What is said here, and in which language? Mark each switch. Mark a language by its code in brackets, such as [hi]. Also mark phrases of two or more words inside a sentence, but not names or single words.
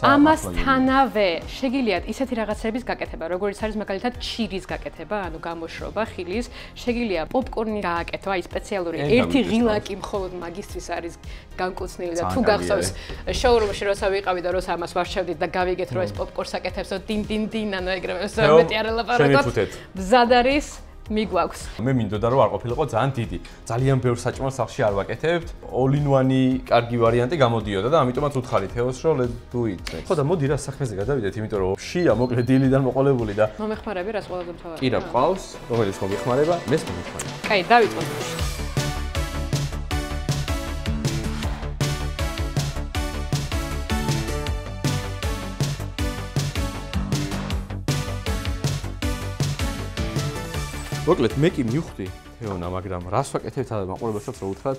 [ka] ამასთანავე შეგიძლიათ ისეთი რაღაცების გაკეთება, როგორც არის მაგალითად ჩირის გაკეთება, ანუ გამოშრობა, ხილის, შეგიძლია პოპკორნი გააკეთო, აი სპეციალური ერთი ღილაკი მხოლოდ მაგისტრის არის განკუთვნილი და თუ გახსოვს შოურუმში როცა ვიყავი და როცა ამას ვარჩევდით და გავიგეთ რომ ეს პოპკორნს აკეთებს, დინ დინ დინ ანუ ეგრევე მეტი არ ელაპარაკოთ. მზად არის, მიგვაქვს. მე მინდოდა რომ არ ყოფილიყო ძალიან დიდი. ძალიან ბევრ საჭმელს სახში არ ვაკეთებთ. [en] all-in-one [ka] კარგი ვარიანტი გამოდიოდა და ამიტომაც უთხარი თეოს რომ [en] let's do it. [ka] ხო და მოდი რა საქმეზე გადავიდეთ, იმიტომ რომ შია მოკლედ დილიდან მოყოლებული და მომეხმარები რას ყველაზე მთავარია. კირა ყავს, რომელიც მომიხმარება, მეს მომიხმარება. კაი, დავიწყოთ. მოკლედ მე კი მივხვდი თეონა, მაგრამ რას ვაკეთებთ და მაყურებელსაც რო უთხრათ?